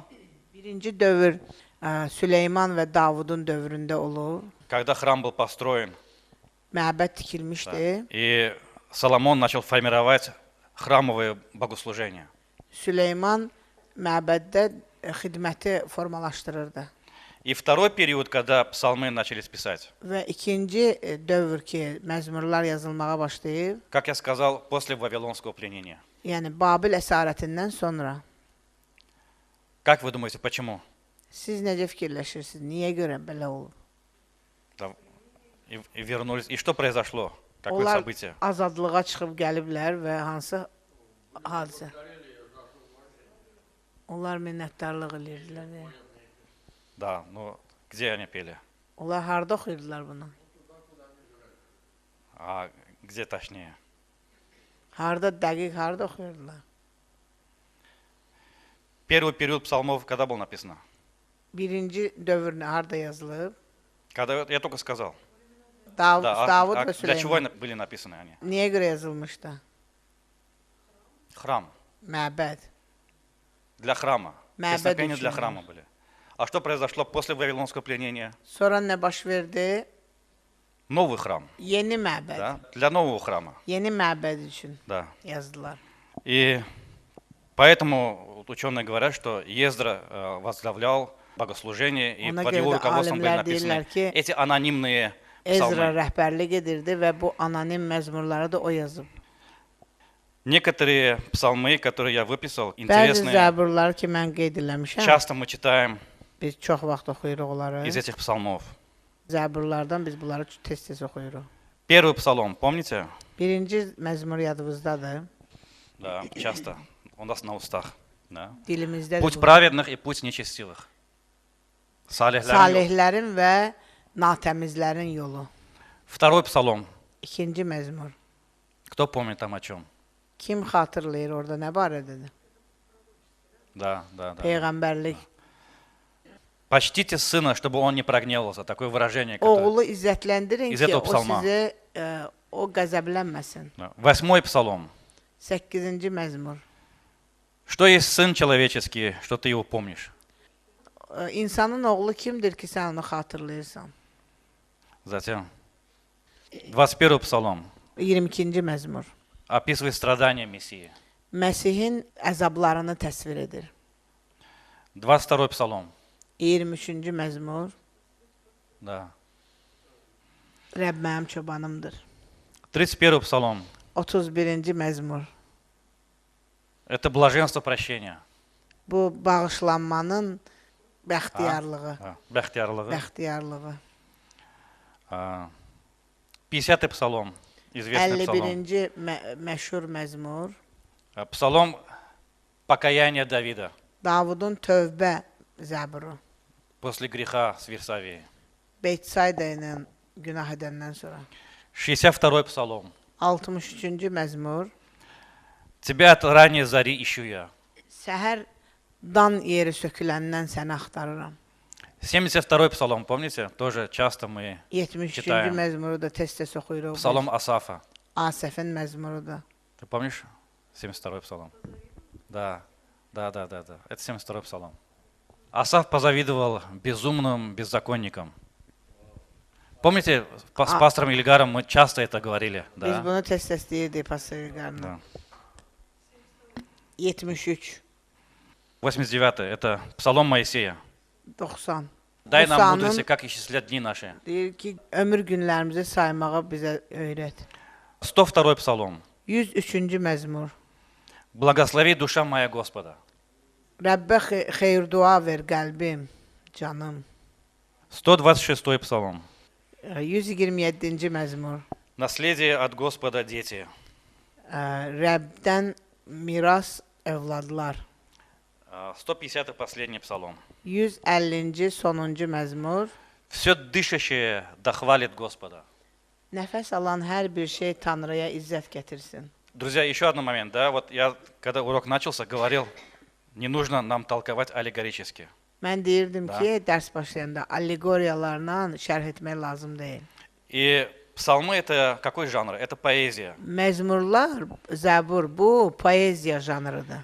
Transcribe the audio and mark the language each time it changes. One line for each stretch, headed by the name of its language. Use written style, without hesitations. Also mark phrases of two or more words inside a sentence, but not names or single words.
Azerbaijani: Birinci dövr Süleyman və Davudun dövründə olub.
Russian: когда храм был построен,
Azerbaijani: Məbəd tikilmişdi.
Russian: и Соломон начал формировать храмовые богослужения.
Azerbaijani: Süleyman məbəddə xidməti formalaşdırırdı.
Russian: И второй период, когда псалмы начались писать,
Azerbaijani: Və ikinci dövr ki, məzmurlar yazılmağa başlayıb,
Russian: как я сказал, после Вавилонского пленения.
Azerbaijani: yəni Babil əsarətindən sonra.
Russian: Как вы думаете, почему?
Azerbaijani: Siz necə fikirləşirsiniz? Niyə görə belə olub?
Russian: Да, и вернулись. И что произошло? Какое
Azerbaijani: Onlar
Russian: событие?
Azerbaijani: azadlığa çıxıb gəliblər və hansı hadisə? Onlar minnətdarlıq edirdilər.
Russian: Да, ну где они пели?
Azerbaijani: Onlar harda oxuyurdular bunu?
Russian: А где точнее?
Azerbaijani: Harda dəqiq harda oxuyurdular?
Russian: Первый период псалмов когда был написано?
Azerbaijani: Birinci dövr harda yazılıb?
Russian: Когда я только сказал.
Azerbaijani: Davud
Russian: Да,
Azerbaijani: və
Russian: для чего
Azerbaijani: Süleyman.
Russian: были написаны они?
Azerbaijani: Niyə görə yazılmışdı?
Russian: Храм.
Azerbaijani: Məbəd.
Russian: Для храма.
Azerbaijani: Məbəd
Russian: Песнопения
Azerbaijani: üçün
Russian: для
Azerbaijani: var.
Russian: храма были. А что произошло после Вавилонского пленения?
Azerbaijani: Sonra nə baş verdi?
Russian: Новый храм.
Azerbaijani: Yeni məbəd.
Russian: Да? Для нового храма.
Azerbaijani: Yeni məbəd üçün
Russian: Да.
Azerbaijani: yazdılar.
Russian: И поэтому вот ученые говорят, что Ездра возглавлял богослужение, и
Azerbaijani: Ona
Russian: под
Azerbaijani: görə
Russian: его
Azerbaijani: də
Russian: руководством были
Azerbaijani: alimlər
Russian: написаны
Azerbaijani: deyirlər ki,
Russian: эти анонимные
Azerbaijani: Ezra
Russian: псалмы.
Azerbaijani: rəhbərlik edirdi və bu anonim məzmurları da o yazıb.
Russian: Некоторые псалмы, которые я выписал,
Azerbaijani: Bəzi
Russian: интересные,
Azerbaijani: zəburlar ki, mən qeyd eləmişəm,
Russian: часто мы читаем
Azerbaijani: biz çox vaxt oxuyuruq onları.
Russian: из этих psalmов.
Azerbaijani: Zəburlardan biz bunları tez-tez oxuyuruq.
Russian: Первый psalm, помните?
Azerbaijani: Birinci məzmur yadınızdadır.
Russian: Да, часто у нас на устах. Да.
Azerbaijani: Dilimizdə Путь праведных и путь нечестивых. Salihlərin yolu. salihlərin və natəmizlərin yolu.
Russian: Vторой psalom.
Azerbaijani: İkinci məzmur.
Russian: Кто помнит там о чем?
Azerbaijani: Kim xatırlayır orada nə barədədir?
Russian: Да, да, да.
Azerbaijani: Peyğəmbərlik.
Russian: Почтите сына, чтобы он не прогневался. Такое выражение. которое-
Azerbaijani: Oğlu izzətləndirin İzzət ki, o psalma. sizə o qəzəblənməsin.
Russian: Да. Восьмой psalom.
Azerbaijani: 8-ci məzmur.
Russian: Что есть сын человеческий, что ты его помнишь?
Azerbaijani: İnsanın oğlu kimdir ki, sən onu xatırlayırsan?
Russian: Затем 21 psalom.
Azerbaijani: 22-ci məzmur.
Russian: Описывает страдания Мессии.
Azerbaijani: Məsihin əzablarını təsvir edir.
Russian: 22 psalom.
Azerbaijani: 23-cü məzmur.
Russian: Да.
Azerbaijani: Rəbb mənim çobanımdır.
Russian: 31 psalom.
Azerbaijani: 31-ci məzmur.
Russian: Это блаженство прощения.
Azerbaijani: Bu bağışlanmanın bəxtiyarlığı.
Russian: Да. Бахтиярлығы.
Azerbaijani: Bəxtiyarlığı.
Russian: 50 psalom. Известный psalom.
Azerbaijani: 51-ci məşhur məzmur.
Russian: Psalom покаяния Давида
Azerbaijani: Davudun tövbə zəburu.
Russian: после греха с Вирсавии.
Azerbaijani: Beytsayda ilə günah edəndən sonra.
Russian: 62 psalom.
Azerbaijani: 63-cü məzmur.
Russian: Тебя от ранней зари ищу я.
Azerbaijani: Səhər dan yeri söküləndən səni axtarıram.
Russian: 72 psalom, помните? Тоже часто мы
Azerbaijani: 73-cü Kitayəm. məzmuru da tez-tez oxuyuruq.
Russian: Psalom Асафа.
Azerbaijani: Asəfin məzmurudur.
Russian: Ты помнишь? 72 psalom. Да. Это 72 psalom. Асаф позавидовал безумным беззаконникам. Помните, с пастором Ильгаром мы часто это говорили?
Azerbaijani: Biz
Russian: Да.
Azerbaijani: bunu tez-tez deyirdik pastor Qarnı.
Russian: Да. 73, 89 это psalom Моисея. 90. Дай нам
Azerbaijani: Musanın
Russian: мудрости, как исчислять дни наши.
Azerbaijani: deyir ki, ömür günlərimizi saymağı bizə öyrət.
Russian: 102 psalom.
Azerbaijani: 103-cü məzmur.
Russian: Благослови душа моя Господа.
Azerbaijani: Rəbbə xeyir dua ver qəlbim, canım.
Russian: 126 psalom.
Azerbaijani: 127-ci məzmur.
Russian: Наследие от Господа дети.
Azerbaijani: Rəbdən miras övladlar.
Russian: 150 последний psalom.
Azerbaijani: 150-ci sonuncu məzmur.
Russian: Все дышащее да хвалит Господа.
Azerbaijani: Nəfəs alan hər bir şey Tanrıya izzət gətirsin.
Russian: Друзья, еще один момент, да, вот я, когда урок начался, говорил, не нужно нам толковать аллегорически.
Azerbaijani: Mən deyirdim
Russian: Da.
Azerbaijani: ki, dərs başlayanda allegoriyalarla şərh etmək lazım deyil.
Russian: И псалмы это какой жанр? Это поэзия.
Azerbaijani: Məzmurlar, zəbur bu poeziya janrıdır.